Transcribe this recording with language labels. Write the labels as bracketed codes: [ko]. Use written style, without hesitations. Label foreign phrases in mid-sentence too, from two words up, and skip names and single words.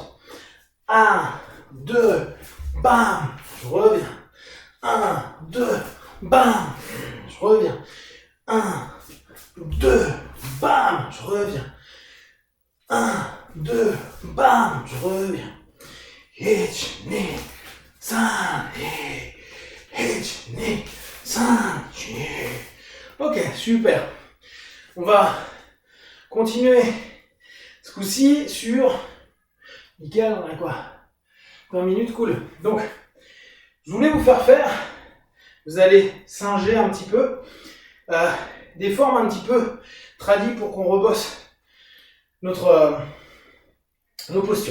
[fr] 1, 2, bam, je reviens. 1, 2, bam, je reviens. 1, 2, bam, je reviens. 1, 2, bam, je reviens. [ja] Hitch, ni, san, hitch, ni, san, [fr] ok, super. On va continuer ce coup-ci sur... Nickel, on a quoi? 20 minutes, cool. Donc, je voulais vous faire faire, vous allez singer un petit peu, des formes un petit peu tradies pour qu'on rebosse nos postures.